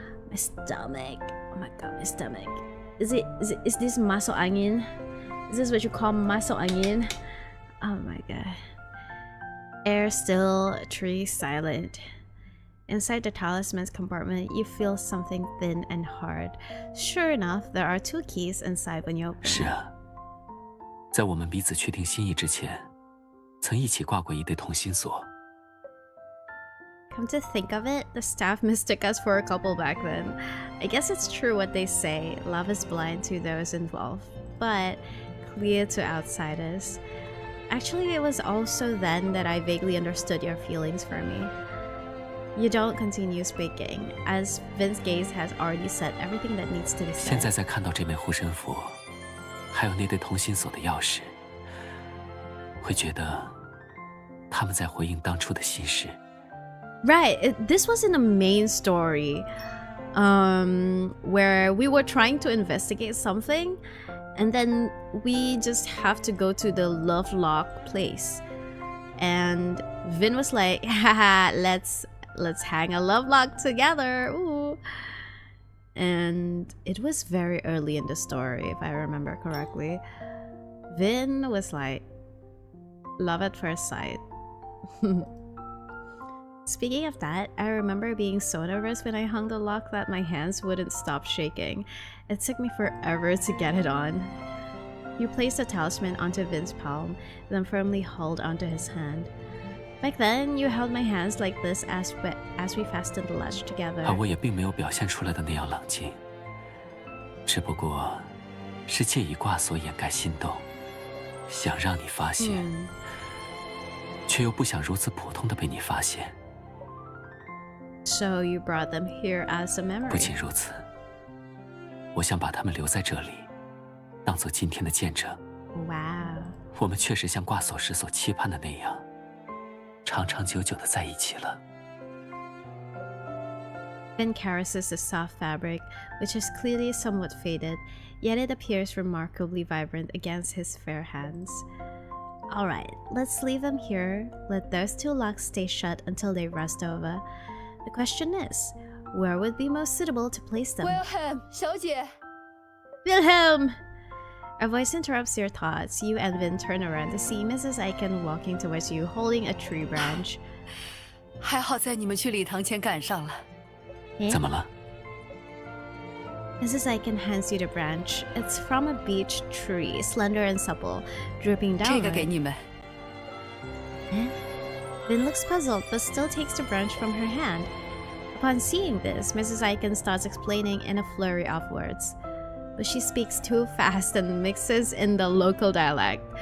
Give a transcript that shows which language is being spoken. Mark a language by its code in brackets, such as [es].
[en] My stomach. Oh my god, my stomach. Is this masuk angin? Is this what you call masuk angin? Oh my god. Air still, trees silent. Inside the talisman's compartment, you feel something thin and hard. Sure enough, there are 2 keys inside when you open it. [zh] 是啊，在我们彼此确定心意之前，曾一起挂过一对同心锁。 [en] Come to think of it, the staff mistook us for a couple back then. I guess it's true what they say, love is blind to those involved, but clear to outsiders. Actually, it was also then that I vaguely understood your feelings for me. You don't continue speaking, as Vin's gaze has already said everything that needs to be said. [zh] 现在再看到这枚护身符，还有那对同心锁的钥匙，会觉得他们在回应当初的心事。 [en] Right, this was in the main story, where we were trying to investigate something, and then we just have to go to the love lock place, and Vin was like, haha, let's hang a love lock together. Ooh. And it was very early in the story, if I remember correctly. Vin was like, love at first sight. Speaking of that, I remember being so nervous when I hung the lock that my hands wouldn't stop shaking. It took me forever to get it on. You placed the talisman onto Vin's palm, then firmly held onto his hand. Back then, you held my hands like this as we fastened the latch together. [zh] 而我也并没有表现出来的那样冷静，只不过是借以挂锁掩盖心动，想让你发现，却又不想如此普通的被你发现。 [en] So you brought them here as a memory. [zh] 不仅如此，我想把他们留在这里，当做今天的见证。 [en] Wow. [zh] 我们确实像挂锁时所期盼的那样，长长久久的在一起了。 [en] Vin caresses the soft fabric, which is clearly somewhat faded, yet it appears remarkably vibrant against his fair hands. Alright, let's leave them here. Let those 2 locks stay shut until they rust over. The question is, where would be most suitable to place them? [zh] Wilhelm, 小姐. [en] Wilhelm! A voice interrupts your thoughts. You and Vin turn around to see Mrs. Aiken walking towards you, holding a tree branch. [zh] 还好在你们去礼堂前赶上了。怎么了？ [en] Mrs. Aiken hands you the branch. It's from a beech tree, slender and supple, dripping down. [zh] 这个给你们。 [en] Vin looks puzzled, but still takes the branch from her hand. Upon seeing this, Mrs. Aiken starts explaining in a flurry of words. But she speaks too fast and mixes in the local dialect.